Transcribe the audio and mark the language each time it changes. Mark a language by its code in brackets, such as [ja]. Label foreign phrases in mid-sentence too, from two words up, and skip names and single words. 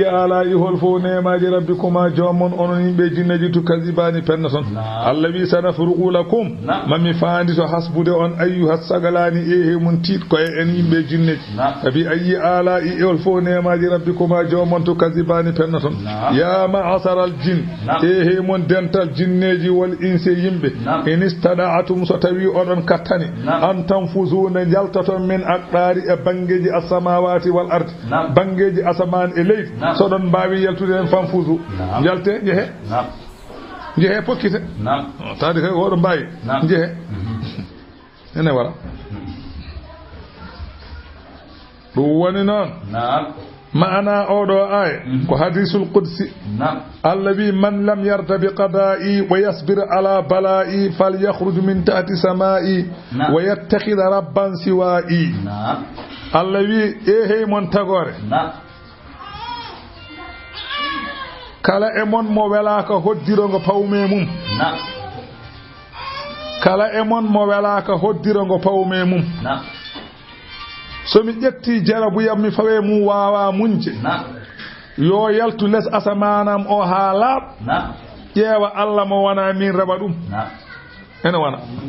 [ff] ala'i hol fo nemaji rabbikuma jomon onon yimɓe jinneji tukazibani penna ton Allah wi [ar] سنفرغ لكم [ff] mami faandi to hasbude on ayyuhas sagalani e mun tiit ko en yimɓe jinneji [ar] فبأي آلاء [ff] hol fo nemaji rabbikuma jomon tukazibani penna ton [ar] يا معشر الجن [ff] e mon dental jinneji [ar] والإنس [ff] yimɓe [ar] إن استطعتم [ff] so tawi oɗon kattani [ar] أن تنفذوا [ff] jaltaton [ar] من أقطار [ff] e bangeji [ar] السماوات والأرض [ff] bangeji asaman e leydi so don baawi yaltude en fanfuzu jalte jehe pokkite tadi kay wodo mbayi jehe ene wala ɗum woni noon maana oɗo ay ko [ar] الحديث القدسي الذي من لم يرض بقضائي ويصبر على بلائي فليخرج من تحت سمائي ويتخذ ربا سوائي الذي [ff] hey mon tagore kala e mon mo welaka hoddirongo pawme mum kala e mon mo welaka hoddirongo pawme mum so mi ƴetti jarabu yam mi fawe mum wawa munje yo yaltu les asamanam o ha laaɓ ƴeewa Allah mo wona min raba ɗum ene wona